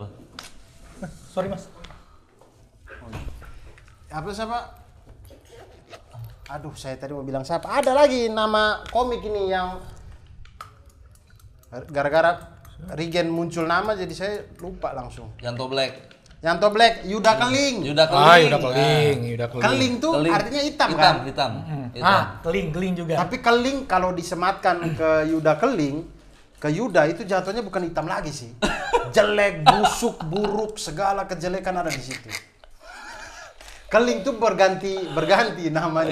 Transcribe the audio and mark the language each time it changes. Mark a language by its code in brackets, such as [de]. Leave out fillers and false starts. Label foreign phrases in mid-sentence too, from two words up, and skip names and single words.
[id] Sorry, Mas. Apa siapa? Aduh, saya tadi mau bilang siapa? Ada lagi nama komik ini yang gara-gara Rigen muncul nama jadi saya lupa langsung. Yanto Black. Yang Toblek, Yuda Keling. Yuda Ah, Keling. Yuda Keling, Yuda Keling. Keling tuh Keling. artinya hitam Hitam, kan? hitam. Ah, Keling juga. Tapi Keling kalau disematkan ke Yuda Keling, ke Yuda itu jatuhnya bukan hitam lagi sih. Jelek, busuk, buruk, segala kejelekan ada di situ. Keling tuh berganti namanya.